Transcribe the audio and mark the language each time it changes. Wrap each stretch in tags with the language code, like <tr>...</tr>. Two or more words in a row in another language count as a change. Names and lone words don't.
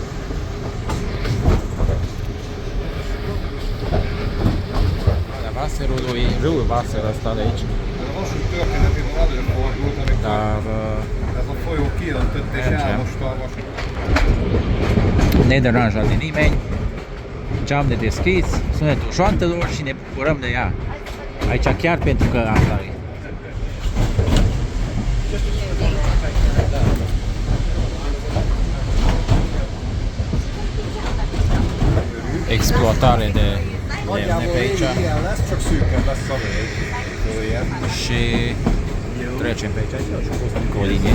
<ro>Valea Wasserului, râul Wasser ăsta de aici,</ro> <hu>Ez a vasút történetében előfordult, amikor</hu> <ro>dar</ro> <hu>ez a folyó kiöntött és</hu> <ro>Mergem.</ro> <hu>elmosta a vasút.</hu> <ro>nederanjat de nimeni, geam de deschis, sunetul șoantelor și ne bucurăm de ea. Aici chiar pentru că asta e. Exploatare de lemne pe aici</ro> <hu>Ilyen lesz, csak szűkebb lesz a völgye.</hu> <ro>și trecem pe aici și a fost încă o linie.</ro>